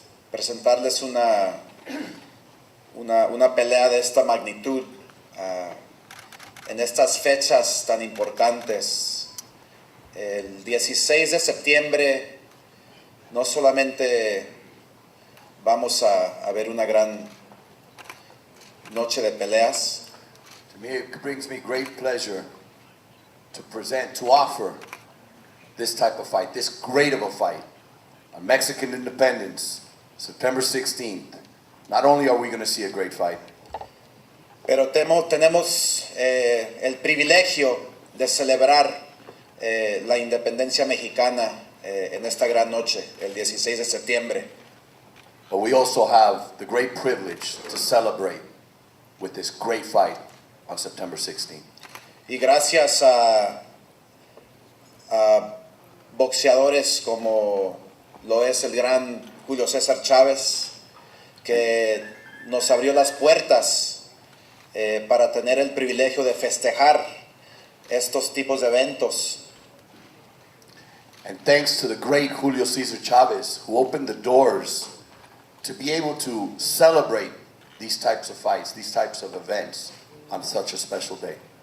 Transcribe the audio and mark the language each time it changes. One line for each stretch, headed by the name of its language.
Spanish: Presentarles una pelea de esta magnitud en estas fechas tan importantes. El 16 de septiembre no solamente vamos a ver una gran noche de peleas.
English: To me, it brings me great pleasure to offer this type of fight, this great of a fight, on Mexican independence, September 16th. Not only are we going to see a great fight,
Spanish: pero tenemos el privilegio de celebrar la independencia mexicana en esta gran noche, el 16 de septiembre.
English: but we also have the great privilege to celebrate with this great fight on September 16th.
Spanish: Y gracias a boxeadores como lo es el gran Julio César Chávez, que nos abrió las puertas para tener el privilegio de festejar estos tipos de eventos.
English: And thanks to the great Julio César Chávez, who opened the doors to be able to celebrate these types of fights, these types of events on such a special day.